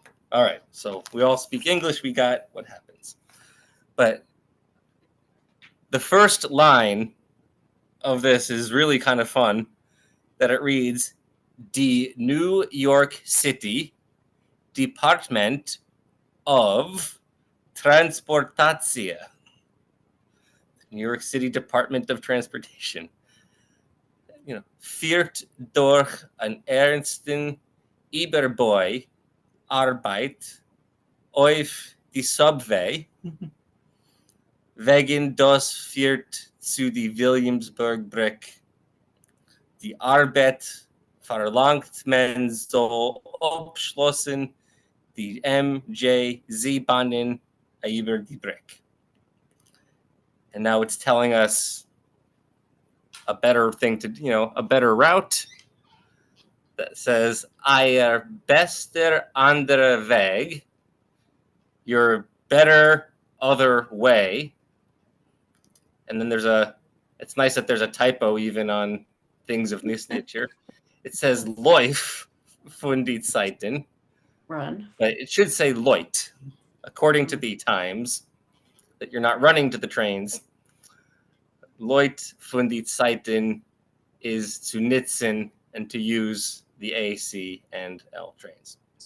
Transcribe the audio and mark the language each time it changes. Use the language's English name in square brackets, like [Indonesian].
[English] All right, so we all speak English, we got what happens. But the first line of this is really kind of fun, that it reads, Die New York City Department of Transportatia. New York City Department of Transportation. [German] Führt durch an ernsten Überbau Arbeit auf die Subway. Wegen das führt zu die Williamsburg Brücke. Die Arbeit verlangt man so abschlossen die MJZ-Bahnen über die Brücke. [English] And now it's telling us a better thing to, a better route that says, [German] Ihr bester andere Weg, [English] your better other way. And then it's nice that there's a typo even on things of this nature. It says [German] Läuf von die Zeiten. [English] Run. But it should say Leut, according to the Times, that you're not running to the trains. [German] Leut von die Zeiten [English] is to [German] nutzen [English] and to use the A, C, and L trains.